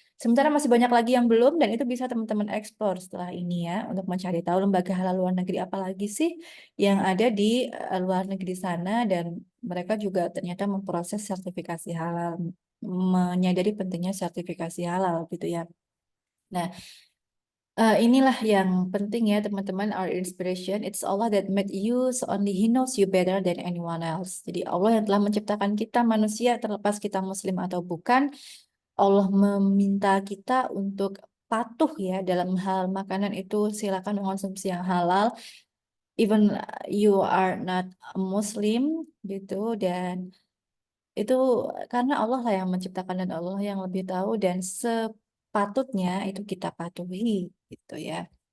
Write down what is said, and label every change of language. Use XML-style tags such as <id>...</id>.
<id>Sementara masih banyak lagi yang belum, dan itu bisa teman-teman eksplor setelah ini ya, untuk mencari tahu lembaga halal luar negeri apa lagi sih yang ada di luar negeri sana, dan mereka juga ternyata memproses sertifikasi halal, menyadari pentingnya sertifikasi halal gitu ya. Nah, inilah yang penting ya teman-teman,</id> <en>our inspiration, it's Allah that made you, so only He knows you better than anyone else.</en> <id>Jadi Allah yang telah menciptakan kita manusia, terlepas kita muslim atau bukan, Allah meminta kita untuk patuh ya dalam hal makanan itu, silakan mengkonsumsi yang halal,</id> <en>even you are not a Muslim</en> <id>gitu, dan itu karena Allah lah yang menciptakan dan Allah yang lebih tahu dan sepatutnya itu kita patuhi gitu ya.</id>